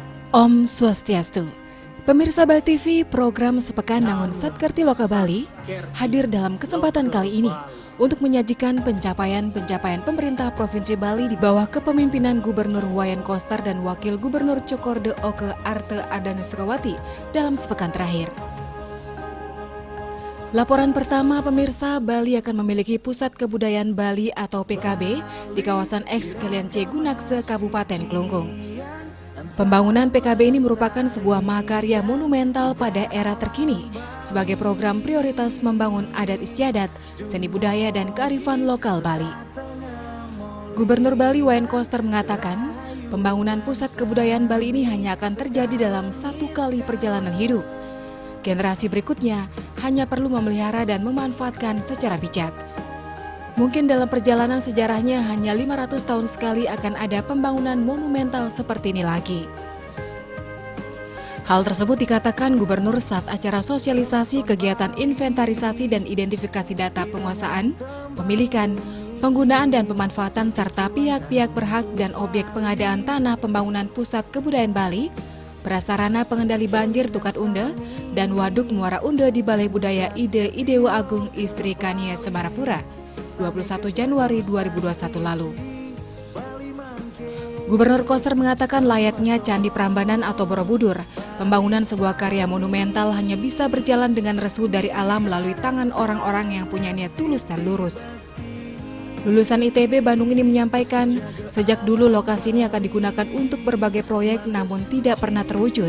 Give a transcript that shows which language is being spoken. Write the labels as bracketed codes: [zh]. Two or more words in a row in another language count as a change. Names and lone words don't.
[ban] Om Swastiastu. [id] Pemirsa Bali TV, program Sepekan Nangun Satkerti Loka Bali hadir dalam kesempatan kali ini untuk menyajikan pencapaian pemerintah Provinsi Bali di bawah kepemimpinan Gubernur Wayan Koster dan Wakil Gubernur Cokorde Oke Arte Ardana Sukawati dalam sepekan terakhir. Laporan pertama, pemirsa, Bali akan memiliki Pusat Kebudayaan Bali atau PKB di kawasan X Kalian C Gunakse, Kabupaten Klungkung. Pembangunan PKB ini merupakan sebuah mahakarya monumental pada era terkini sebagai program prioritas membangun adat istiadat, seni budaya, dan kearifan lokal Bali. Gubernur Bali Wayan Koster mengatakan, pembangunan pusat kebudayaan Bali ini hanya akan terjadi dalam satu kali perjalanan hidup. Generasi berikutnya hanya perlu memelihara dan memanfaatkan secara bijak. Mungkin dalam perjalanan sejarahnya hanya 500 tahun sekali akan ada pembangunan monumental seperti ini lagi. Hal tersebut dikatakan Gubernur saat acara sosialisasi kegiatan inventarisasi dan identifikasi data penguasaan, pemilikan, penggunaan dan pemanfaatan serta pihak-pihak berhak dan objek pengadaan tanah pembangunan Pusat Kebudayaan Bali, Prasarana Pengendali Banjir Tukat Unde, dan Waduk Muara Unde di Balai Budaya Ide Idewa Agung Istri Kania Semarapura, 21 Januari 2021 lalu. Gubernur Koster mengatakan layaknya Candi Prambanan atau Borobudur, pembangunan sebuah karya monumental hanya bisa berjalan dengan restu dari alam melalui tangan orang-orang yang punya niat tulus dan lurus. Lulusan ITB Bandung ini menyampaikan, sejak dulu lokasi ini akan digunakan untuk berbagai proyek namun tidak pernah terwujud.